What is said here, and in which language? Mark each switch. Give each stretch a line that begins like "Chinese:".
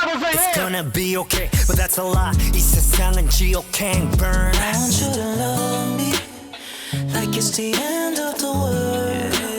English: It's gonna be okay, but that's a lie.
Korean: 이 세상은 지옥행 burn.
English: I want you to love me like it's the end of the world.